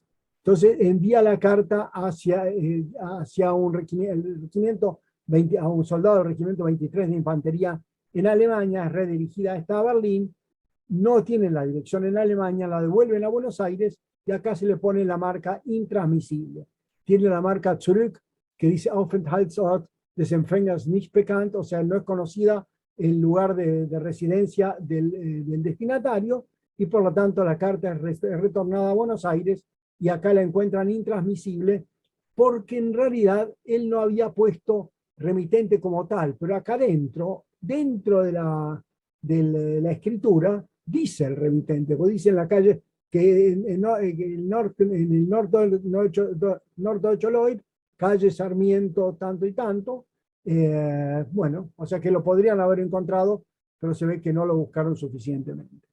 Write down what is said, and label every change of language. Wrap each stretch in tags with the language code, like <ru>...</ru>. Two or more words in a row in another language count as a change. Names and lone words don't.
<es>Entonces envía la carta hacia un regimiento, a un soldado del regimiento 23 de infantería en Alemania, es redirigida esta a Berlín, no tienen la dirección en Alemania, la devuelven a Buenos Aires y acá se le pone la marca intransmisible. Tiene la marca Zurück, que dice</es> <de>Aufenthaltsort des Empfängers nicht bekannt,</de> <es>o sea, no es conocida el lugar de residencia del destinatario, y por lo tanto la carta es retornada a Buenos Aires y acá la encuentran intransmisible porque en realidad él no había puesto remitente como tal, pero acá dentro de la escritura dice el remitente, porque dice en la calle que en el Norddeutscher Lloyd, calle Sarmiento tanto y tanto, bueno, o sea que lo podrían haber encontrado, pero se ve que no lo buscaron suficientemente.</es>